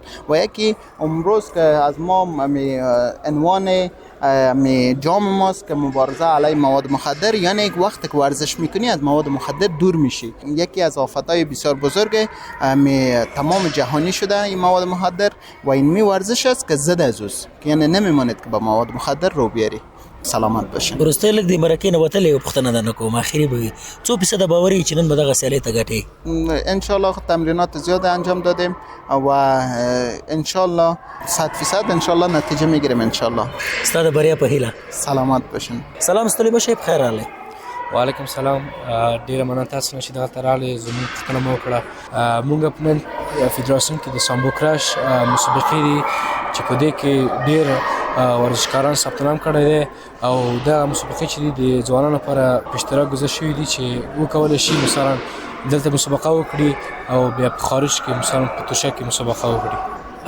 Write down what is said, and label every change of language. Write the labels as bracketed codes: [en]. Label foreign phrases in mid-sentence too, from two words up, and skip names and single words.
[fa] و یکی امروز که از ما عنوان جام ماست که مبارزه علیه مواد مخدر، یعنی یک وقت که ورزش میکنی از مواد مخدر دور میشی. یکی از آفتهای بسیار بزرگ تمام جهانی شده این مواد مخدر و این ورزش است که ضد از اوست، یعنی نمیماند که با مواد مخدر رو بیاری. سلامت باشین. [ps] وروسته لږ د مرکې نه وتلې یو پوښتنه درنه کوم، اخري به وي، څو فیصده باور یې چې نن به دغه سیالۍ ته ګټې؟ [fa] انشالله تمرینات زیاد انجام دادیم و انشالله 100% انشالله نتیجه میگیریم انشالله. [ps] ستا د بریا په هیله. [fa] سلامت باشین. [ps] سلام ستړي مه شئ، په خیر راغلی. [ar] وعلیکم سلام. [ps] ډیره مننه تاسو نه چې دغه راغلي، زموږ پوښتنه مو وکړه. موږ په نن فدراسیون کې د سامبو کراش مسابقې دي چې په دې کې ډیر ورزشکاران ثبت نام کړی دی او دا مسابقې چې دي د ځوانانو لپاره په اشتراک ګذاشت شوي دي چې وکولی شي مثلا دلته مسابقه وکړي او بیا په خارج کې مثلا په توشه کې مسابقه وکړي.